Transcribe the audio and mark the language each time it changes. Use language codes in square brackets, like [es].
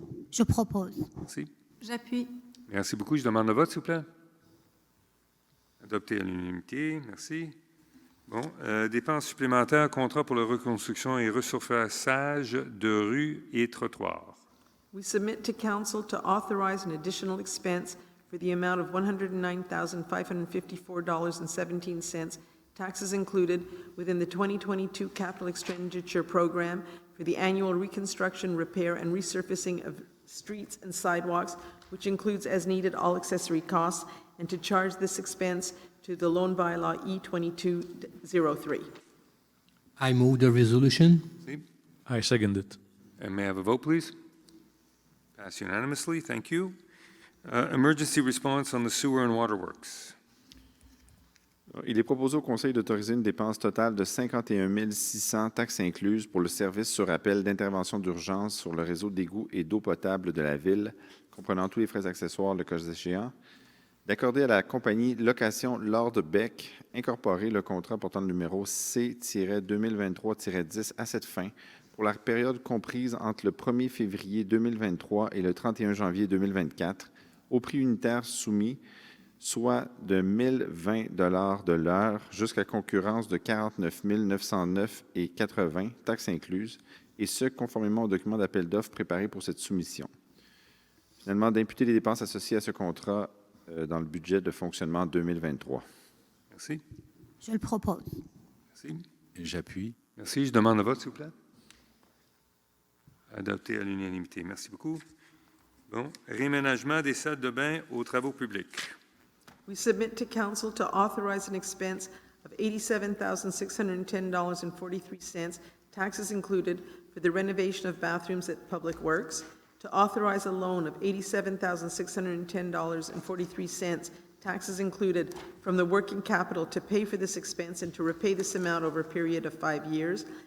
[fr] Je propose. Merci. J'appuie. Merci beaucoup. Je demande le vote, s'il vous plaît. Adopté à l'unanimité. Merci. Bon, dépenses supplémentaires, contrat pour la reconstruction et resurfaçage de rues et trottoirs. [en] We submit to Council to authorize an additional expense for the amount of $109,554.17, taxes included, within the 2022 capital expenditure program for the annual reconstruction, repair, and resurfacing of streets and sidewalks, which includes as needed all accessory costs, and to charge this expense to the loan bylaw E2203. I move the resolution. I second it. And may I have a vote, please? Passed unanimously. Thank you. Emergency response on the sewer and waterworks. [fr] Il est proposé au Conseil d'autoriser une dépense totale de 51 600 taxes incluses pour le service sur appel d'intervention d'urgence sur le réseau d'égouts et d'eau potable de la Ville, comprenant tous les frais accessoires le cas échéant, d'accorder à la compagnie Location Lord Beck, incorporer le contrat portant le numéro C-2023-10 à cette fin pour la période comprise entre le 1er février 2023 et le 31 janvier 2024, au prix unitaire soumis, soit de 1 020 $ de l'heure jusqu'à concurrence de 49 909,80 taxes incluses, et ce, conformément au document d'appel d'offres préparé pour cette soumission. Finalement, d'imputer les dépenses associées à ce contrat dans le budget de fonctionnement 2023. Merci. Je le propose. Merci. J'appuie. Merci. Je demande le vote, s'il vous plaît. Adopté à l'unanimité. Merci beaucoup. Bon, réménagement des salles de bain aux travaux publics. [en] We submit to Council to authorize an expense of $87,610.43, taxes included, for the renovation of bathrooms at Public Works, to authorize a loan of $87,610.43, taxes included, from the working capital to pay for this expense and to repay this amount over a period of 5 years,